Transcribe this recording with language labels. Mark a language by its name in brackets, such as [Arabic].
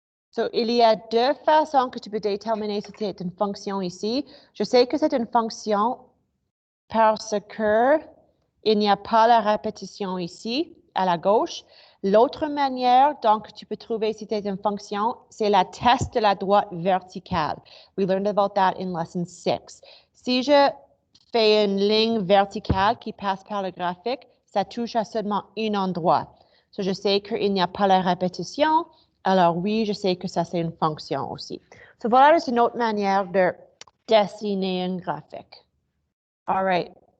[French] So, il y a deux façons que tu peux déterminer si c'est une fonction ici. Je sais que c'est une fonction parce que il n'y a pas la répétition ici, à la gauche. L'autre manière, donc, tu peux trouver si c'est une fonction, c'est la test de la droite verticale. [English] We learned about that in lesson 6. [French] Si je fais une ligne verticale qui passe par le graphique, ça touche à seulement un endroit. So, je sais qu'il n'y a pas la répétition. Alors oui, je sais que ça, c'est une fonction aussi. So, voilà, c'est une autre manière de dessiner un graphique. [English] All right.